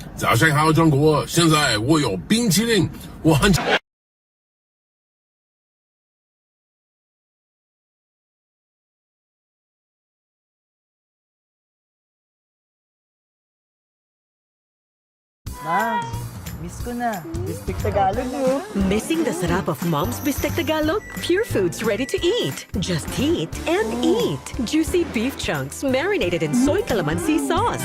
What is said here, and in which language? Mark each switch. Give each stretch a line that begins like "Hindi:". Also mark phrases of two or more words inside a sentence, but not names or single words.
Chinese: 大家好，中国！现在我有冰淇淋，我很。
Filipino: Ma, miss ko na. Bistik Tagalog mo.
English: Missing the sarap of Mom's Bistek Tagalog? Pure Foods ready to eat. Just heat and eat. Juicy beef chunks marinated in soy calamansi sauce.